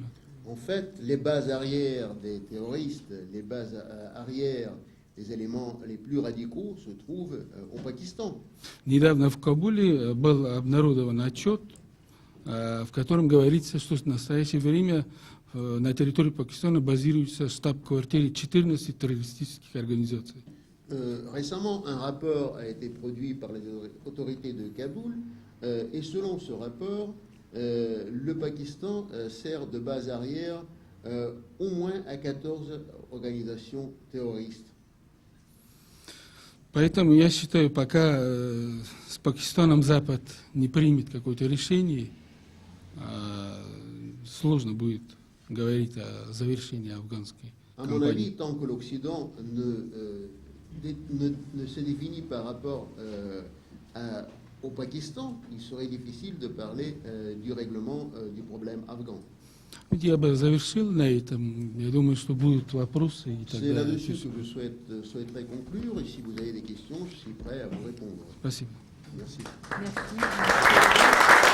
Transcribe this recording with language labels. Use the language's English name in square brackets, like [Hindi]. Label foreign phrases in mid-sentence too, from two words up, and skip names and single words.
[French] En fait, les bases arrières des terroristes, les bases arrières des éléments les plus radicaux se trouvent au Pakistan. [Russian] Недавно в Кабуле был обнародован отчет, в котором говорится, что в настоящее время на территории Пакистана базируется штаб-квартира 14 террористических организаций. [French] Récemment, un rapport a été produit par les autorités de Kaboul, et selon ce rapport, le Pakistan sert de base arrière au moins à 14 organisations terroristes. [Russian] Поэтому я считаю, пока с Пакистаном Запад не примет какое-то решение, сложно будет говорить о завершении афганской [French] À mon [Russian] кампании. [French] avis, tant que l'Occident ne se définit par rapport au Pakistan, il serait difficile de parler du règlement du problème afghan. [Russian] Я бы завершил на этом. Я думаю, что будут вопросы. И [French] C'est [Russian] тогда... [French] là-dessus que je souhaiterais conclure, et si vous avez des questions, je suis prêt à vous répondre. [Russian] Спасибо. [French] Merci. Merci.